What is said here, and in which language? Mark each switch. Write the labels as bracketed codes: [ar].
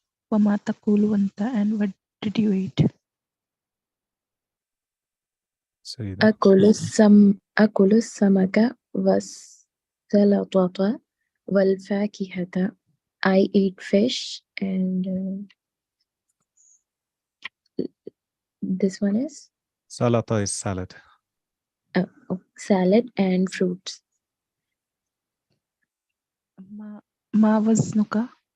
[ar] وما تقول أنت, [en] and what did you eat? Say that. [ar] أكل السمك والسلطة والفاكهة. [en] I eat fish and this one is? Salata is salad. Salad and fruits. [ar] ما وزنك?